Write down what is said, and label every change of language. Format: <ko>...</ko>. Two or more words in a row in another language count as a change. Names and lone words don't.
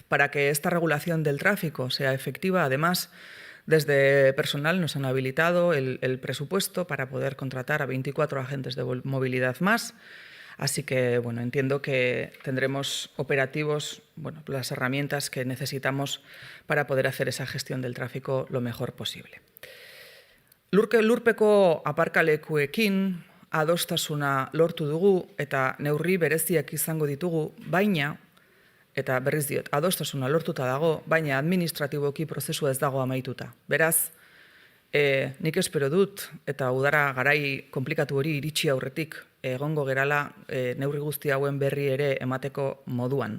<es>Para que esta regulación del tráfico sea efectiva, además, desde personal nos han habilitado el presupuesto para poder contratar a 24 agentes de movilidad más. Así que, bueno, entiendo que tendremos operativos, bueno, las herramientas que necesitamos para poder hacer esa gestión del tráfico lo mejor posible.</es> <eu>Lurpeko aparkalekuekin adostasuna lortu dugu eta neurri bereziak izango ditugu, baina, eta berriz diot, adostasuna lortuta dago, baina administratiboki prozesua ez dago amaituta. Beraz, nik espero dut, eta udara garai komplikatu hori iritsi aurretik egongo gerala neurri guzti hauen berri ere emateko moduan.</eu>